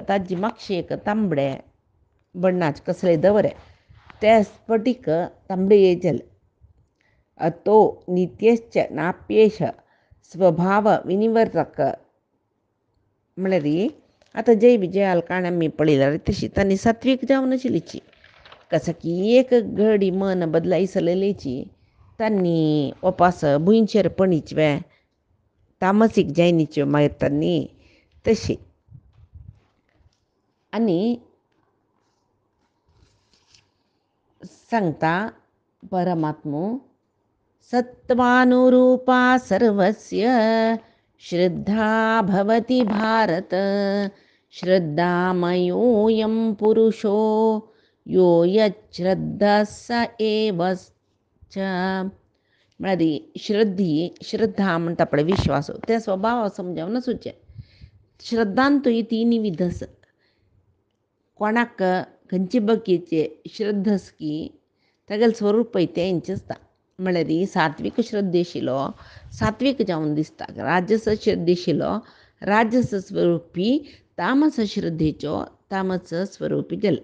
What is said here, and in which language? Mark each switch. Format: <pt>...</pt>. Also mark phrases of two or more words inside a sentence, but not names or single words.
<kok>ताजी मातशें तांबडे बण्णाचे कसले दवरे ते स्फटिक तांबडे जाले तो नित्यश्च नाप्येश स्वभाव विनिवर्तक म्हळ्यार आतां जय विजयाल काण आमी पळयल्यार तशी तांणी सात्वीक जावन आशिल्लीची कसं की एक घडी मन बदलायसलेलीची तांणी वापस भुंयचेरपणीचे तामसीक जायनीच्यो मागीर तांणी तशी आनी सांगता परमात्मो</kok> <sa>सत्वानुरूपा सर्वस्य श्रद्धा भवति भारत श्रद्धामयोऽयं पुरुषो यो यच्छ्रद्धः स एव च</sa> <kok>म्हळ्यार श्रद्धा म्हणटा पळय विश्वास ते स्वभाव समजावन सुचे श्रद्धांतूय ही तीन विध आसा. कोणाक खंयचे बगीचे श्रद्धा आसा की तागेलें स्वरूपय तेंचें आसता. म्हळ्यार सात्वीक श्रद्धेशिलो सात्वीक जावन दिसता, राजस श्रद्धेशिलो राजस स्वरूपी, तामस श्रद्धेचो तामस स्वरूपी जाले.</kok>